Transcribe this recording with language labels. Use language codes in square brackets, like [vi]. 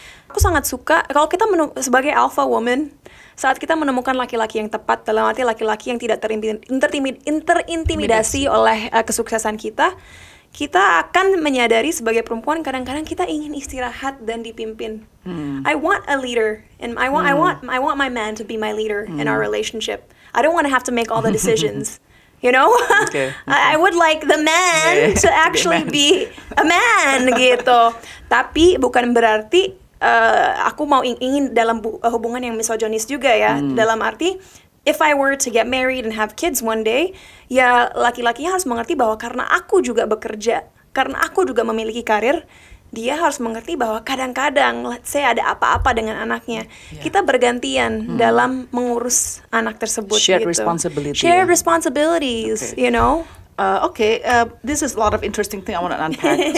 [id] Aku sangat suka kalau kita sebagai alpha woman, saat kita menemukan laki-laki yang tepat, dalam arti laki-laki yang tidak terintimidasi oleh kesuksesan kita, kita akan menyadari sebagai perempuan kadang-kadang kita ingin istirahat dan dipimpin. [en] I want a leader, and I want my man to be my leader in our relationship. I don't want to have to make all the decisions. You know, I would like the man to actually be a man gitu. [id] Tapi bukan berarti aku mau ingin dalam hubungan yang misoginis juga ya. Dalam arti, [en] if I were to get married and have kids one day, [id] ya laki-lakinya harus mengerti bahwa karena aku juga bekerja, karena aku juga memiliki karir, dia harus mengerti bahwa kadang-kadang, [en] let's say [id] ada apa-apa dengan anaknya, kita bergantian dalam mengurus anak tersebut. [en] Shared [id] gitu. [en] responsibility. Shared responsibilities, you know. This is a lot of interesting thing I want to unpack.